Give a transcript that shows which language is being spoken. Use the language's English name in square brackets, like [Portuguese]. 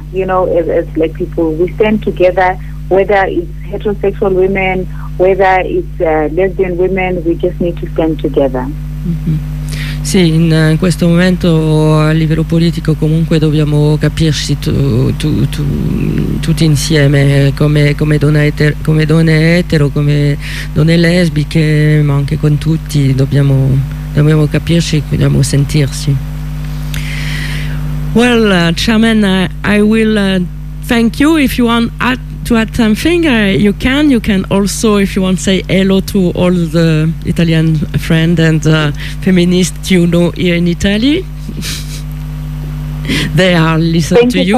[English] You know, as black people, we stand together. Whether it's heterosexual women, whether it's lesbian women, we just need to stand together. Mm-hmm. [Italian] Sì, in questo momento a livello politico comunque dobbiamo capirci tutti insieme, come donne etero, come donne lesbiche, ma anche con tutti dobbiamo capirci, dobbiamo sentirci. [English] Well, Charmaine, I will thank you. If you want to add something, you can also, if you want, say hello to all the Italian friend and feminists you know here in Italy. They are listening to you.